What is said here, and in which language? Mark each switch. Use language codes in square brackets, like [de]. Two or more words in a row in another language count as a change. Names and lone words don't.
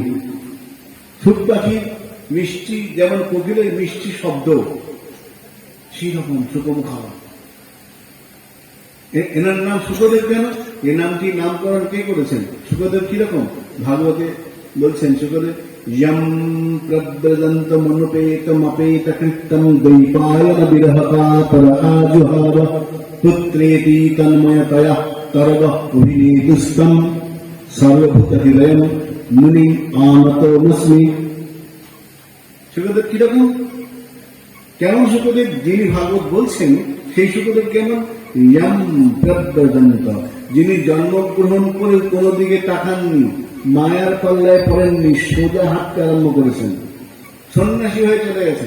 [bn] ছোট পাখির মিষ্টি, যেমন কোকিলের মিষ্টি শব্দ, সেই রকম সুখমুখা। এনার নাম সুখদেব কেন? এ নামটি নামকরণ কে করেছেন? সুখদেব কিরকম? ভাগবতে বলছেন সুখদেব, [sa] यम प्रव्रजंत मनुपेतम अपेत कृतम द्वैपायन विरहकातर आजुहाव पुत्रेति तन्मयतया तरव अभिनेतुस्तम सर्वभूत हृदयम मुनि आनतोमस्मि। [bn] সুখদেব কিরকম? কেমন সুখদেব? যিনি ভাগবত বলছেন সেই সুখদেব কেমন? [sa] यम प्रव्रजंत, [bn] যিনি জন্মগ্রহণ করে কোনো দিকে তাকাননি, মায়ার পাল্লায় পড়েননি, সোজা হাঁটতে আরম্ভ করেছেন, সন্ন্যাসী হয়ে চলে গেছেন।